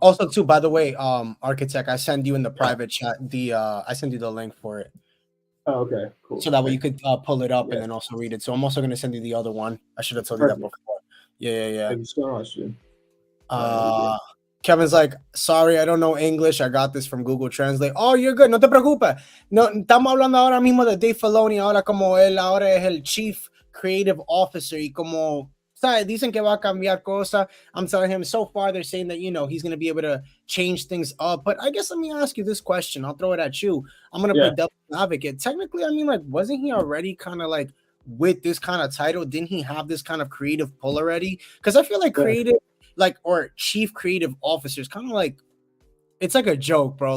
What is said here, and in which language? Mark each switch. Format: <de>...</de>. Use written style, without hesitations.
<en>Also, too, by the way, Architect, I send you in the private chat I send you the link for it. oh, okay, cool. So that way you could pull it up Yeah. and then also read it. So I'm also gonna send you the other one. I should have told you that Perfect. before. Yeah. Thank you so much, dude. Kevin's like, sorry, I don't know English. I got this from Google Translate. Oh, you're good.</en> <es>No te preocupes. No, estamos hablando ahora mismo de Dave Filoni, ahora como él ahora es el Chief Creative Officer y como, ¿sabes? Dicen que va a cambiar cosas.</es> <en>I'm telling him so far they're saying that, he's going to be able to change things up. But I guess let me ask you this question. I'll throw it at you. I'm going to play devil's advocate. Technically, I mean, like, wasn't he already kind of like with this kind of title? Didn't he have this kind of creative pull already? Because I feel like creative, like, or chief creative officer is kind of like, it's like a joke, bro.</en>